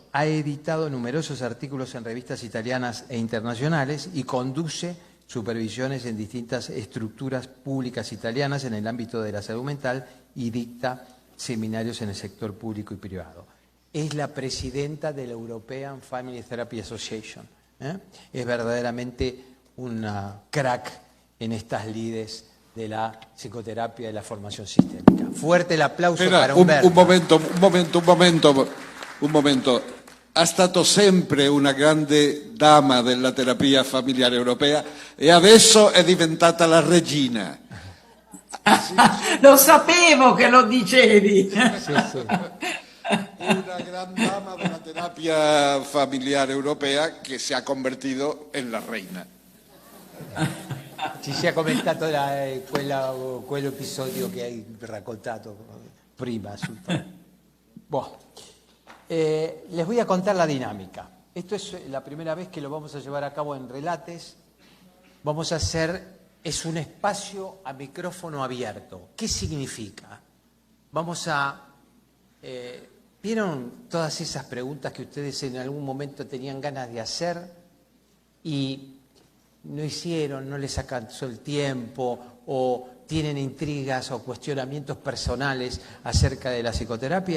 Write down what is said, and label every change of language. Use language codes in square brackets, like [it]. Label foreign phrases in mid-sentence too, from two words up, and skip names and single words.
[es] Ha editado numerosos artículos en revistas italianas e internacionales y conduce supervisiones en distintas estructuras públicas italianas en el ámbito de la salud mental y dicta seminarios en el sector público y privado. Es la presidenta de la European Family Therapy Association. Es verdaderamente una crack en estas lides de la psicoterapia y la formación sistémica. Fuerte el [it] applauso per Umberta. Un momento. Ha stato sempre una grande dama della terapia familiare europea e adesso è diventata la regina. Lo sapevo che lo dicevi. Sì, sì. [es] Una gran dama de la terapia [it] familiare europea che si è convertito [es] en la reina. [it] Ci sia commentato quell'episodio che hai raccontato prima. [es] Les voy a contar la dinámica. Esto es la primera vez que lo vamos a llevar a cabo en Relates. Vamos a hacer, es un espacio a micrófono abierto. ¿Qué significa? Vamos a... ¿Vieron todas esas preguntas que ustedes en algún momento tenían ganas de hacer y no hicieron, no les alcanzó el tiempo o tienen intrigas o cuestionamientos personales acerca de la psicoterapia?